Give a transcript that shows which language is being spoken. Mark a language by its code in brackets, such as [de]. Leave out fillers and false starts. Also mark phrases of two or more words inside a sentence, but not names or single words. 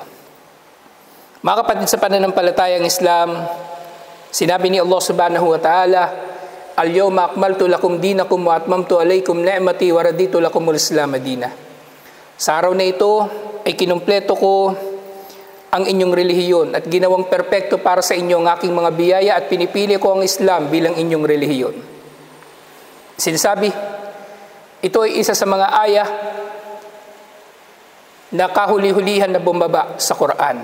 [tl] Mga kapatid, sa pananampalatayang Islam, sinabi ni Allah [ar] سبحانه وتعالى اليوم أكملت لكم دينكم وأتممت عليكم نعمتي ورضيت لكم الإسلام دينا." [tl] Sa araw na ito ay kinumpleto ko ang inyong relihiyon at ginawang perpekto para sa inyo ang aking mga biyaya at pinipili ko ang Islam bilang inyong relihiyon. Sinasabi, ito ay isa sa mga aya na kahuli-hulihan na bumaba sa Quran.